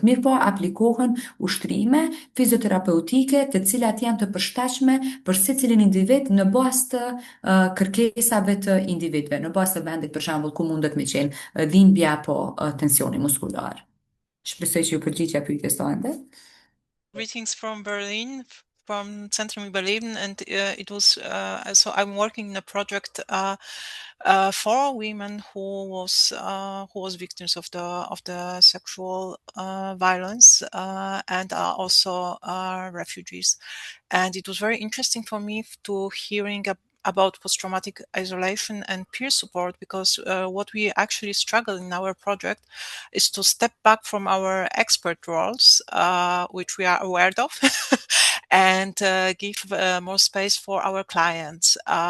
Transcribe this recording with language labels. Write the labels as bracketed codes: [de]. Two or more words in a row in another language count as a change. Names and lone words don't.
[sq] Mirë po, aplikohen ushtrime fizioterapeutike të cilat janë të përshtatshme për secilin individ në bazë të kërkesave të individëve, në bazë të vendit për shembull ku mundet me qenë dhimbja apo tensioni muskular. Shpresoj që ju përgjigja pyetjes tonë. [en] Greetings from Berlin, from Centrum Überleben, and it was so I'm working in a project for women who was victims of the sexual violence and are also refugees, and it was very interesting for me to hearing about post-traumatic isolation and peer support, because what we actually struggle in our project is to step back from our expert roles, which we are aware of, and give more space for our clients.